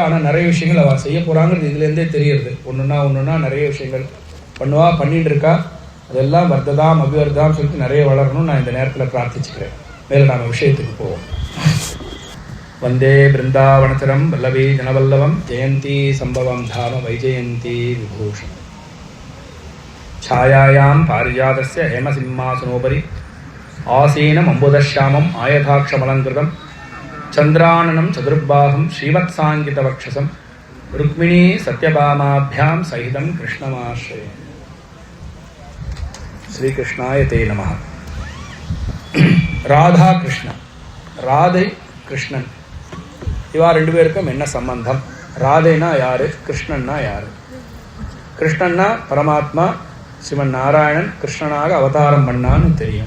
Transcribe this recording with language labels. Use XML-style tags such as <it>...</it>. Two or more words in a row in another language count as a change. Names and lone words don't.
<ta>ஆனால் நிறைய விஷயங்கள் அவள் செய்ய போகிறாங்கிறது இதுலேருந்தே தெரியுது. ஒன்றுன்னா நிறைய விஷயங்கள் பண்ணிட்டு இருக்கா. அதெல்லாம்</ta> <sa>वर्धताम् अभिवर्धताम्</sa> <ta>சொல்லிட்டு நிறைய வளரணும்னு நான் இந்த நேரத்தில் பிரார்த்திச்சுக்கிறேன். மேலே நாம் விஷயத்துக்கு போவோம்.</ta> <sa>वन्दे वृन्दावनचरं वल्लवी जनवल्लभं जयन्ती सम्भवं धाम वैजयन्ती विभूषणम्. छायायां पारिजातस्य हेमसिंहासनोपरि आसीनम् अम्बुदश्यामम् आयताक्षमलङ्कृतं चन्द्राननं चतुर्बाहुं श्रीवत्साङ्कितवक्षसं रुक्मिणी सत्यभामाभ्यां सहितं कृष्णमाश्रये. श्रीकृष्णाय ते नमः.</sa> <ta>ராதா கிருஷ்ணன், ராதை கிருஷ்ணன், இவா ரெண்டு பேருக்கும் என்ன சம்பந்தம்? ராதைனா யாரு, கிருஷ்ணன்னா யாரு? கிருஷ்ணன்னா பரமாத்மா சிவன் நாராயணன் கிருஷ்ணனாக அவதாரம் பண்ணான்னு தெரியும்.</ta>